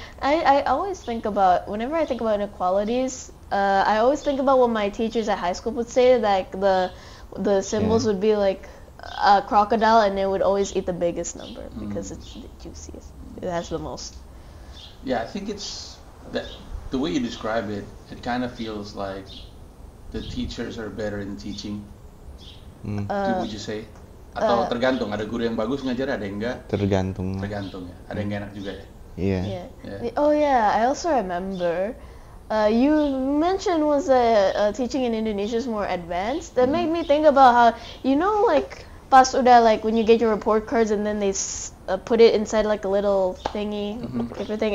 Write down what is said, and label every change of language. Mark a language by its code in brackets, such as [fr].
[en] I always think about, whenever I think about inequalities, I always think about what my teachers at high school would say, like the symbols would be like a crocodile and it would always eat the biggest number because it's the juiciest. It has the most. Yeah, I think it's that the way you describe it, it kind of feels like the teachers are better in teaching. Would you say? [id] Atau tergantung, ada guru yang bagus ngajar, ada yang enggak? Tergantung ya. Ada yang enak juga ya? [en] Yeah. Oh yeah, I also remember you mentioned was teaching in Indonesia is more advanced. That made me think about how, like [id] pas udah [en] like when you get your report cards and then they put it inside like a little thingy, paper thing.